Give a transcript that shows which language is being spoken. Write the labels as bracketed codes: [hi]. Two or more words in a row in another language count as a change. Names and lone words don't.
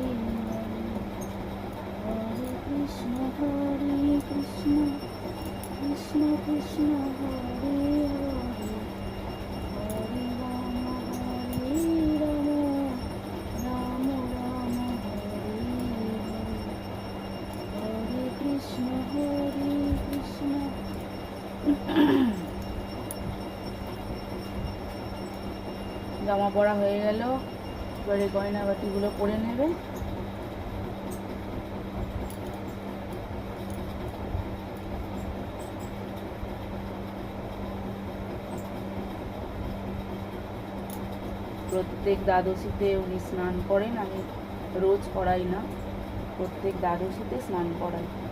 [sa] Hare Hare Krishna Krishna Krishna Hare Hare Hare Rama Hare Rama Rama Rama Hare Hare Krishna [bn] জামা পরা হয়ে গেল, এবারে গয়নাবাটিগুলো পরে নেবে। প্রত্যেক দ্বাদশীতে উনি স্নান করেন, আমি রোজ করাই না, প্রত্যেক দ্বাদশীতে স্নান করাই।